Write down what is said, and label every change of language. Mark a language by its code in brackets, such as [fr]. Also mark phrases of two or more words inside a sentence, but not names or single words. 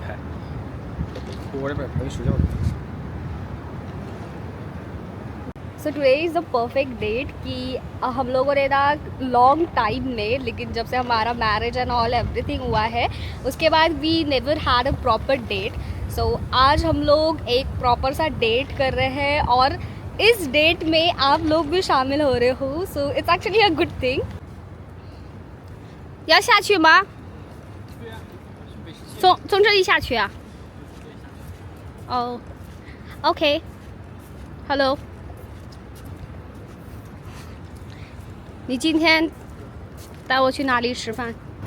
[en] so today is the perfect date [hi] कि हम लोगों ने ना [en] long time [hi] में, लेकिन जब से हमारा [en] marriage and all everything [hi] हुआ है उसके बाद [en] we never had a proper date. [hi] सो आज हम लोग एक प्रॉपर सा डेट कर रहे हैं और इस डेट में आप लोग भी शामिल हो रहे हो। [en] so it's actually a good thing. [zh] 要下去吗？从这里下去啊？哦 ， [en] OK，Hello， [zh] 你今天带我去哪里吃饭？